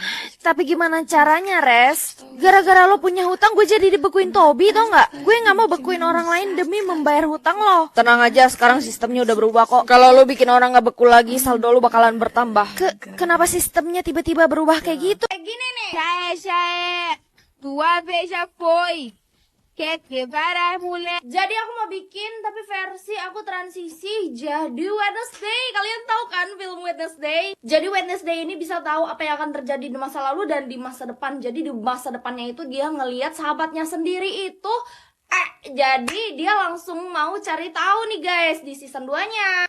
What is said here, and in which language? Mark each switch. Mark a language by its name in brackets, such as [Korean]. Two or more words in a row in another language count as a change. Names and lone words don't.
[Indonesian] Tapi gimana caranya, Res? Gara-gara lo punya hutang, gue jadi dibekuin Tobi, tau nggak? Gue nggak mau bekuin orang lain demi membayar hutang lo. Tenang aja, sekarang sistemnya udah berubah kok. Kalau lo bikin orang gak beku lagi, saldo lo bakalan bertambah. Kenapa sistemnya tiba-tiba berubah kayak gitu? Gini nih. [Portuguese] Tua vez já foi. Quer quebrar a mulher. [Indonesian] Jadi aku mau bikin tapi versi aku transisi jadi Wednesday. Kalian tahu kan film Wednesday? Jadi Wednesday ini bisa tahu apa yang akan terjadi di masa lalu dan di masa depan. Jadi di masa depannya itu dia ngelihat sahabatnya sendiri itu jadi dia langsung mau cari tahu nih guys di season 2-nya.